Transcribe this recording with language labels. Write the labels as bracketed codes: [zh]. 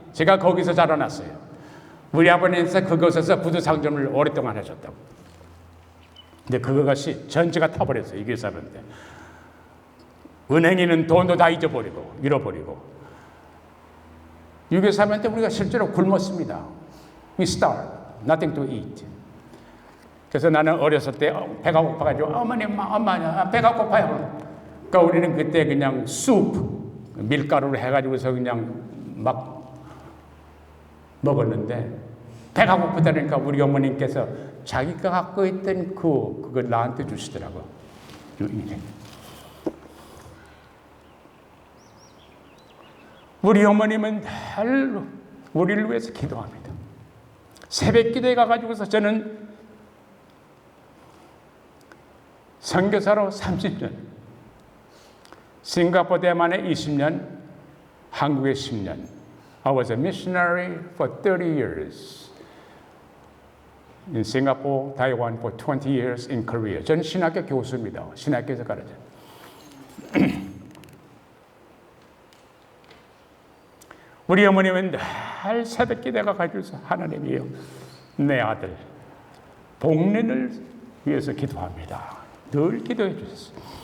[ko] 제가 거기서 자라났어요. 우리 아버님께서 그곳에서 구두상점을 오랫동안 하셨다고. 근데 그것이 전체가 타버렸어요. 6.25 사변 때. 은행에는 돈도 다 잃어버리고 6.25 사변 때 우리가 실제로 굶었습니다. [en] We starved, nothing to eat. [ko] 그래서 나는 어렸을 때 배가 고파가지고 엄마 배가 고파요. 그러니까 우리는 그때 그냥 밀가루를 해가지고서 그냥 막 먹었는데 배가 고프다니까 우리 어머님께서 자기가 갖고 있던 그걸 나한테 주시더라고. 우리 어머님은 늘 우리를 위해서 기도합니다. 새벽 기도에 가가지고서 저는 선교사로 30년, 싱가포르 대만에 20년, 한국에 10년. [en] I was a missionary for 30 years. In Singapore, Taiwan for 20 years, in Korea. [ko] 저는 신학교 교수입니다. 신학교에서 가르쳐요. 우리 어머님은 늘 새벽 기도가 가지고서 하나님이요, 내 아들 복린을 위해서 기도합니다. 늘 기도해 주셨어요.